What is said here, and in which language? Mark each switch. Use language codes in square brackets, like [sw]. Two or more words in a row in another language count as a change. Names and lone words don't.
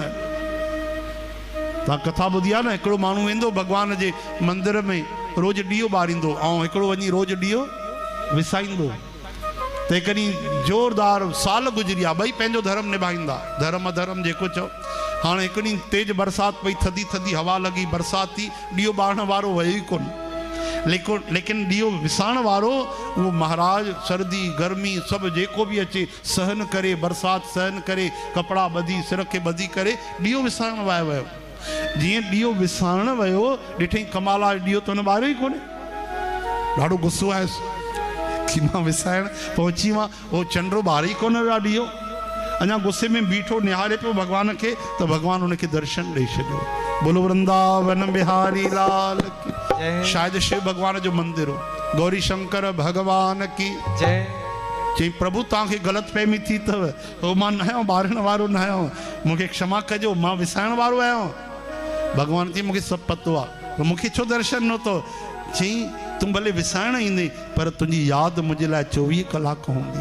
[sd] तव्हां कथा ॿुधी आहे न, हिकिड़ो माण्हू वेंदो भगवान जे मंदिर में, रोज़ ॾीओ ॿारींदो ऐं हिकिड़ो वञी रोज़ ॾीओ विसाईंदो। त हिकड़ी ज़ोरदार साल गुज़री विया, ॿई पंहिंजो धर्म निभाईंदा, धर्म अधर्म जेको चओ। हाणे हिकिड़ी तेज बरसाति पई, थधी थधी हवा लॻी, बरसाति थी, ॾीओ ॿारण वारो वयो ई कोन। लेकिन ॾीओ विसाइण वारो वो महाराज सर्दी गर्मी सब जेको भी अचे सहन करे, बरसात सहन करे, कपड़ा बधी सिर के बधी करे ॾीओ विसाइण वयो। जीअं ॾीओ विसाइण वयो ॾिठई कमाला ॾीओ तो न ॿारियो ई कोन्हे। ॾाढो गुस्सो आयुसि कि मां विसाइण पहुची मां, वो चंडो ॿारे ई कोन वियो ॾीओ। अञा गुस्से में बीठो निहारे पियो भगवान के, तो भगवान उनके दर्शन ॾेई छॾियो। [hi] बोलो वृंदावन बिहारी लाल की। [sd] शायद शिव भगवान जो मंदिर हो। [hi] गौरी शंकर भगवान की जय। [sd] चई प्रभु तव्हांखे ग़लति फहमी थी अथव, हो मां न आहियां, ॿारण वारो न आहियां, मूंखे क्षमा कजो, मां विसाइण वारो आहियां। भगवान चई मूंखे सभु पतो आहे, मूंखे छो दर्शन नथो? चई तूं भले विसाइण ईंदे पर तुंहिंजी यादि मुंहिंजे लाइ 24 कलाक हूंदी।